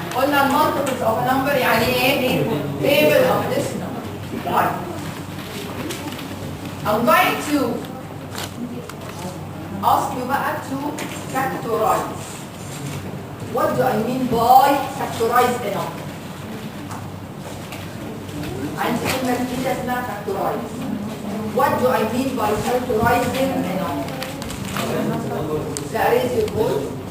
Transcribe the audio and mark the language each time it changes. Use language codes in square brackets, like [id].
[ar] قلنا [en] multiples of a number [ar] يعني ايه؟ [en] table of this number. [ar] طيب [en] I'm going to ask you [ar] بقى [en] to factorize. What do I mean by factorize a number? [ar] عندي كلمة جديدة اسمها factorize. [en] What do I mean by factorizing a number? [ar] لا [en] raise your voice.